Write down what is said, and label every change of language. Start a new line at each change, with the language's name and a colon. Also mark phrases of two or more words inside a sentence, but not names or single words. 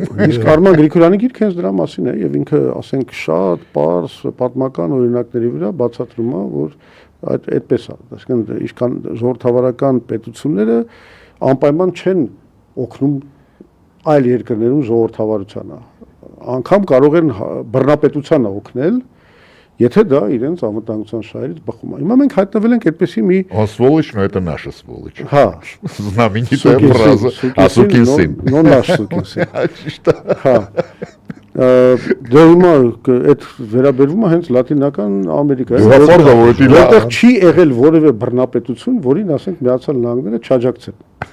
Armenian: Իսկ Արման Գրիգորյանի գիրքը հենց դրա մասին է եւ ինքը, ասենք, շատ պարզ պատմական օրինակների վրա բացատրում է, որ այդպես է, այսինքն ինչքան ժողովրդավարական պետությունները անպայման չեն օգնում այլ երկրներում ժողովրդավարությանը, անգամ կարող են բռնապետությանը օգնել, եթե դա իրենց անվտանգության շահերից բխում է։ Հիմա մենք հայտնվել ենք այդպեսի մի
Russian: Сволочь, но это наша сволочь։
Armenian: Հա,
Russian: Знаменитая фраза «А сукин сын»։ Но наш сукин сын։
Armenian: Ճիշտ է։ Հա։ Դա հիմա այդ վերաբերվում է հենց լատինական Ամերիկային, որտեղ չի եղել որևէ բռնապետություն, որին ասենք Միացյալ Նահանգները չաջակցեն։